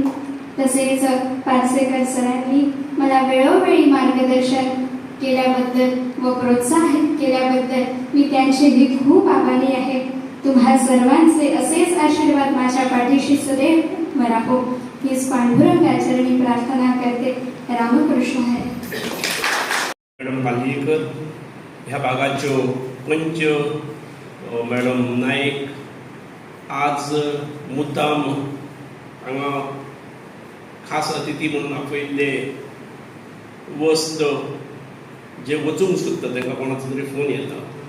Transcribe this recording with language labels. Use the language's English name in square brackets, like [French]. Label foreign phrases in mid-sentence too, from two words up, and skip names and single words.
[Marathi] तसेच पार्सेकर सरांनी मला वेळोवेळी मार्गदर्शन केल्याबद्दल व प्रोत्साहित केल्याबद्दल मी त्यांचेही खूप आभारी आहे. तुम्हा सर्वांचे असेच आशीर्वाद माझ्या पाठीशी सदैव राहो हीच पांडुरंगाचरणी प्रार्थना करते. रामकृष्ण हरी. [Konkani] मॅडम पालयेकर, ह्या भागाच्यो पंच मॅडम नायक आज मुद्दाम हांगा खास अतिथी म्हणून आपयल्ले वस्त जे वचूंक सोदता तांकां कोणाचो तरी फोन येता.